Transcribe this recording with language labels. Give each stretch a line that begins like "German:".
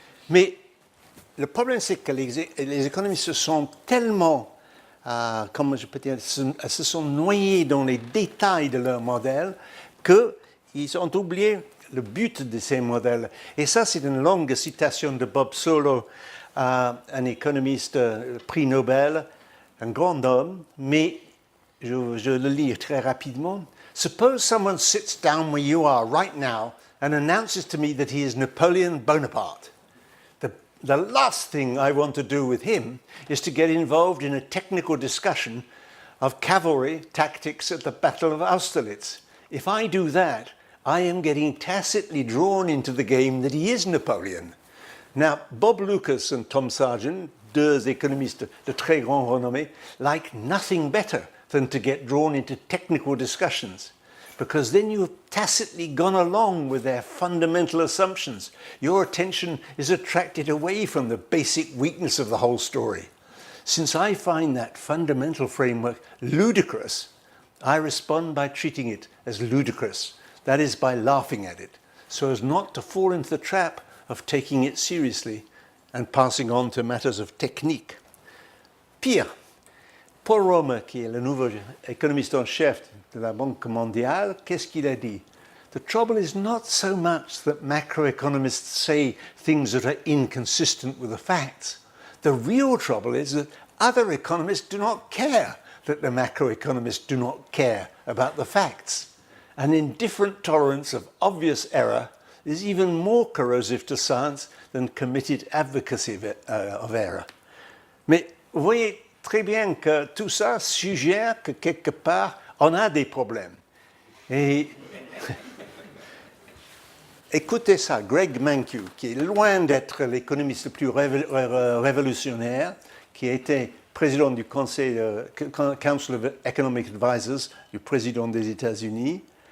French: Mais le problème, c'est que les économistes se sont tellement, comment je peux dire, se sont noyés dans les détails de leur modèle qu'ils ont oublié le but de ces modèles. Et ça, c'est une longue citation de Bob Solow, un économiste prix Nobel, un grand homme, mais je le lis très rapidement.
English: Suppose someone sits down where you are right now and announces to me that he is Napoleon Bonaparte. The last thing I want to do with him is to get involved in a technical discussion of cavalry tactics at the Battle of Austerlitz. If I do that, I am getting tacitly drawn into the game that he is Napoleon. Now, Bob Lucas and Tom Sargent,
French: deux économistes de très grande renommée,
English: like nothing better than to get drawn into technical discussions, because then you've tacitly gone along with their fundamental assumptions. Your attention is attracted away from the basic weakness of the whole story. Since I find that fundamental framework ludicrous, I respond by treating it as ludicrous, that is, by laughing at it, so as not to fall into the trap of taking it seriously and passing on to matters of technique.
French: Pire, Paul Romer, qui est le nouveau économiste en chef de la Banque mondiale, qu'est-ce qu'il a dit?
English: The trouble is not so much that macroeconomists say things that are inconsistent with the facts. The real trouble is that other economists do not care that the macroeconomists do not care about the facts. An indifferent tolerance of obvious error is even more corrosive to science than committed advocacy of error.
French: Mais vous voyez très bien que tout ça suggère que quelque part, on a des problèmes. Et écoutez ça, Greg Mankiw, qui est loin d'être l'économiste le plus révolutionnaire, qui a été président du Conseil, Council of Economic Advisors, du président des États-Unis.